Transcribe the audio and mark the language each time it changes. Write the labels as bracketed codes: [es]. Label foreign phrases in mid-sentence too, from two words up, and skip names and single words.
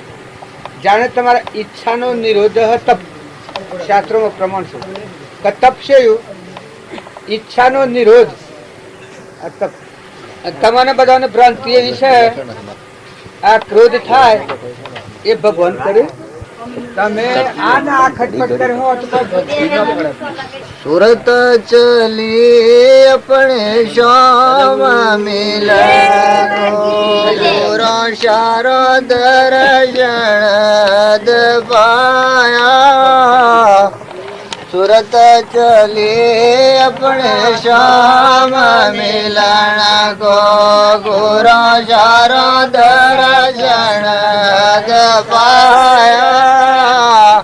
[gu] જાણે તમારા ઈચ્છાનો નિરોધ તપ શાસ્ત્રોમાં પ્રમાણ છે કે તપ છે ઈચ્છાનો નિરોધ તપ. તમારે બધાને ભ્રાંતિ એવી છે આ ક્રોધ થાય એ ભગવાન કરે તમે આ ના ખટપટ કર્યો તો ભક્તિ ન પડે. [hi] सुरत चली अपने श्याम मिला शारो दर्शन पाया. सूरत चली अपने श्याम मिलना को गुरु शारो दर्शन पाया.